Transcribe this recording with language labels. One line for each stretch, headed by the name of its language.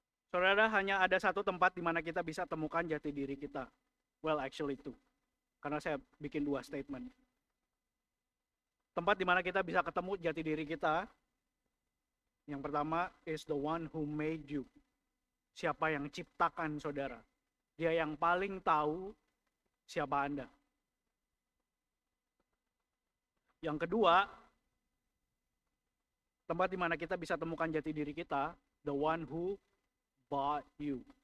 Indonesian: Saudara, hanya ada satu tempat di mana kita bisa temukan jati diri kita.
English: Well, actually two.
Indonesian: Karena saya bikin dua statement. Tempat di mana kita bisa ketemu jati diri kita. Yang pertama
English: is the one who made you.
Indonesian: Siapa yang ciptakan saudara. Dia yang paling tahu siapa Anda. Yang kedua, tempat di mana kita bisa temukan jati diri kita,
English: the one who bought you.